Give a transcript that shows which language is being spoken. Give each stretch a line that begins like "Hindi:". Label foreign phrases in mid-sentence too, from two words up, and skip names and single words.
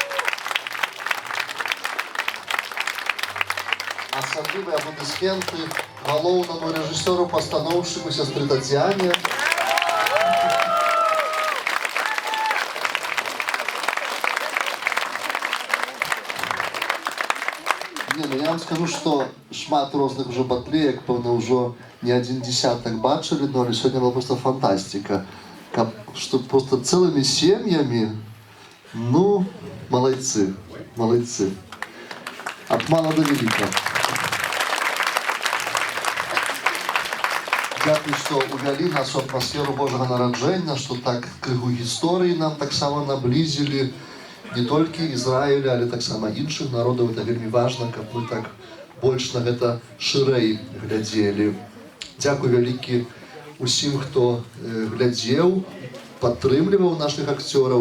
Russian: Особливые аплодисменты галоўнаму режиссеру, постановщику, сестры Татьяне. Не, ну я вам скажу, что
Belarusian: шмат розных
Russian: уже батлеек, пэўна, уже не один десяток бачили, но сегодня была просто фантастика. Что просто целыми семьями Ну, молодцы, молодцы. От мала до велика.
Belarusian: Дякую, што увялі нас у атмасферу Божага нараджэння, што так крыху гісторыі нам таксама наблізілі не толькі Ізраіля, але таксама іншых народаў. Это вельмі важна, каб мы так больш на гэта шырэй глядзелі. Дзякуй вялікі усім, хто глядзеў, падтрымліваў нашых акцёраў.